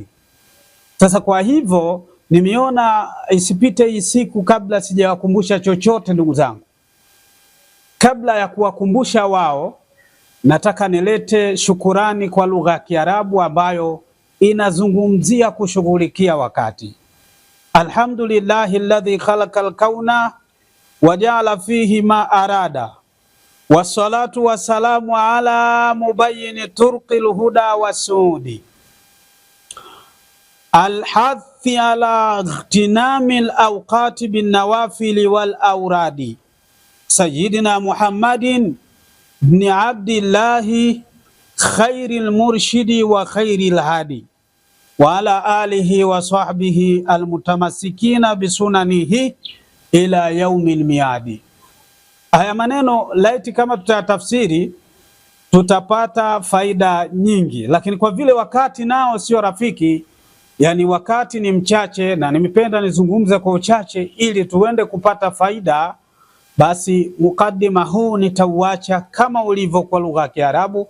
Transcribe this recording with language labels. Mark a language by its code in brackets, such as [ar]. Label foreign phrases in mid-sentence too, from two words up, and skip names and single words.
[sw] Sasa kwa hivyo nimeona isipite hii siku kabla sijawakumbusha chochote. Ndugu zangu, kabla ya kuwakumbusha wao, nataka nilete shukurani kwa lugha ya Kiarabu ambayo inazungumzia kushughulikia wakati. [ar] الحمد لله الذي خلق الكون وجعل فيه ما أراد والصلاة والسلام على مبين طرق الهدى والسعود الحاث على اغتنام الأوقات بالنوافل والأوراد سيدنا محمد بن عبد الله خير المرشد وخير الهادي وعلى آله وصحبه المتمسكين بسننه إلى يوم الميعاد. [sw] Haya maneno laiti kama tutayatafsiri tutapata faida nyingi, lakini kwa vile wakati nao sio rafiki, yani wakati ni mchache, na nimependa nizungumze kwa uchache ili tuende kupata faida, basi mukaddima huu nitauacha kama ulivyo kwa lugha ya Kiarabu.